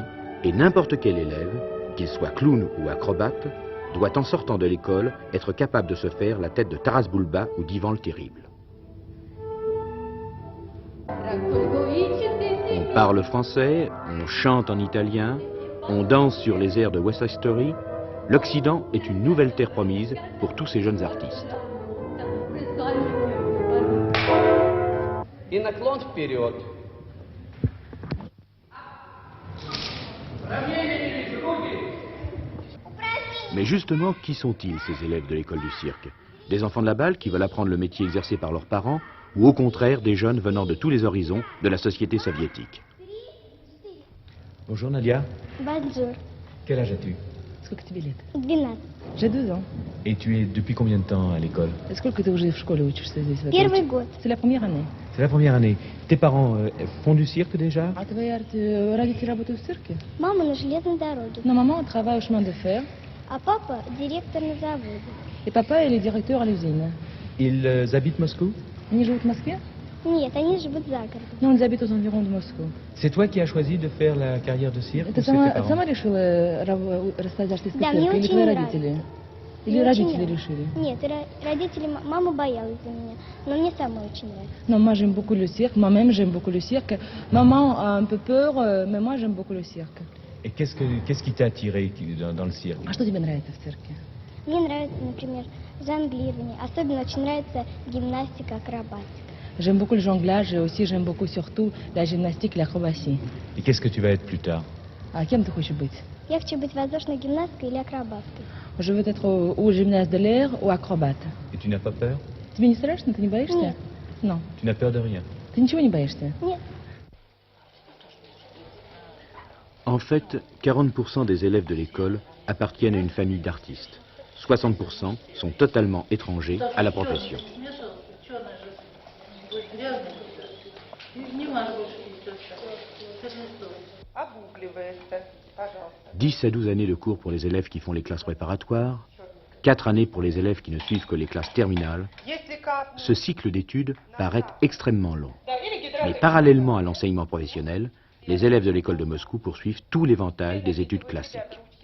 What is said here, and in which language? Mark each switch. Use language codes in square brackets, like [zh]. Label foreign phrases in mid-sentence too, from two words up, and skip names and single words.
[fr] et n'importe quel élève, qu'il soit clown ou acrobate, doit en sortant de l'école être capable de se faire la tête de Taras Bulba ou d'Ivan le Terrible. On parle français, on chante en italien, on danse sur les airs de West Side Story. L'Occident est une nouvelle terre promise pour tous ces jeunes artistes. [ru] И наклон вперед. [fr] Mais justement, qui sont-ils, ces élèves de l'école du cirque? Des enfants de la balle qui veulent apprendre le métier exercé par leurs parents, ou au contraire des jeunes venant de tous les horizons de la société soviétique? Bonjour Nadia. Bonjour. Quel âge as-tu? [ru] Сколько тебе лет? 12. [fr] J'ai 12 ans. Et tu es depuis combien de temps à l'école? [ru] Сколько ты уже в школе учишься здесь? Первый год. [fr] C'est la première année. C'est la première année. Tes parents font du cirque déjà? [ru] А твои родители работают в цирке? Мама на железной дороге, [fr] Non, maman travaille au chemin de fer. [ru] а папа директор на заводе. [fr] Et papa est le directeur à l'usine. Ils habitent Moscou? [ru] Они живут в Москве? Нет, они живут за городом. [fr] Non, ils habitent aux environs de Moscou. C'est toi qui as choisi de faire la carrière de cirque? [ru] Ты [fr] ou c'est tes parents? [ru] сама решила расстать артистский Да, цирк? мне Или очень твои нравится. родители? Или Мне очень родители нравится. решили? Нет, родители, мама боялась за меня, но мне самой очень нравится. [fr] Non, moi j'aime beaucoup le cirque. Moi-même j'aime beaucoup le cirque. Maman a un peu peur, mais moi j'aime beaucoup le cirque. Et qu'est-ce qui t'a attiré dans le cirque? [ru] А что тебе нравится в цирке? Мне нравится, например, жонглирование. Особенно очень нравится гимнастика, акробатика. [fr] J'aime beaucoup le jonglage et aussi j'aime beaucoup surtout la gymnastique et l'acrobatie. Et qu'est-ce que tu vas être plus tard? [ru] А кем ты хочешь быть? Я хочу быть воздушной гимнасткой или акробаткой. [fr] Je veux être ou gymnaste de l'air ou acrobate. Et tu n'as pas peur? [ru] Тебе не страшно? Ты не боишься? Нет. [fr] Non. Tu n'as peur de rien? [ru] Ты ничего не боишься? Нет. [fr] En fait, 40% des élèves de l'école appartiennent à une famille d'artistes. 60% sont totalement étrangers à la profession. [ru] Обугливается, пожалуйста. [fr] 10 à 12 années de cours pour les élèves qui font les classes préparatoires, 4 années pour les élèves qui ne suivent que les classes terminales. Ce cycle d'études paraît extrêmement long. Mais parallèlement à l'enseignement professionnel, les élèves de l'école de Moscou poursuivent tout l'éventail des études classiques.